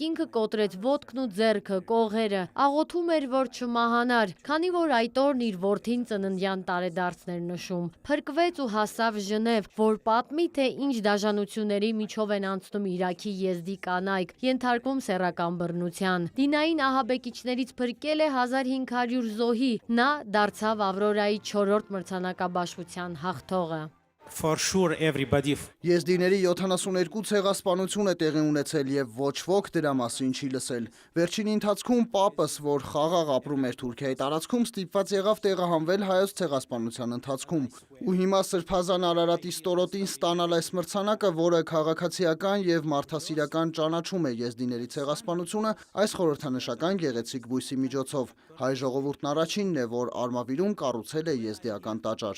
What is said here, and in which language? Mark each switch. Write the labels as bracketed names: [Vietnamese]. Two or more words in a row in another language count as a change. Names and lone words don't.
[Armenian] ինքը կոտրեց ոտքն ու ձեռքը, կողերը, աղոթում էր, որ չմահանար, քանի որ այդ օրն իր որդին ծննդյան տարեդարձն էր նշում։ Փրկվեց ու հասավ Ժնև, որ պատմի, թե ինչ դաժանությունների միջով են անցնում Իրաքի եզդի կանայք, ենթարկվում սեռական բռնության։ Դինային ահաբեկիչներից փրկել է 1500 զոհի, նա դարձավ Ավրորայի 4-րդ մրցանակաբաշխության հաղթողը։ [English] For sure everybody. [Armenian] Եզդիների 72 ցեղասպանություն է տեղի ունեցել եւ ոչ ոք դրա մասին չի լսել։ Վերջին ընթացքում պապս, որ խաղաղ ապրում էր Թուրքիայի տարածքում, ստիպված եղավ տեղահանվել հայոց ցեղասպանության ընթացքում։ Ու հիմա Սրբազան Արարատի ստորոտին ստանալ այս մրցանակը, որը քաղաքացիական եւ մարդասիրական ճանաչում է եզդիների ցեղասպանությունը, այս խորհրդանշական գեղեցիկ բույսի միջոցով։ Հայ ժողովուրդն առաջինն է, որ Արմավիրում կառուցել է եզդիական տաճար։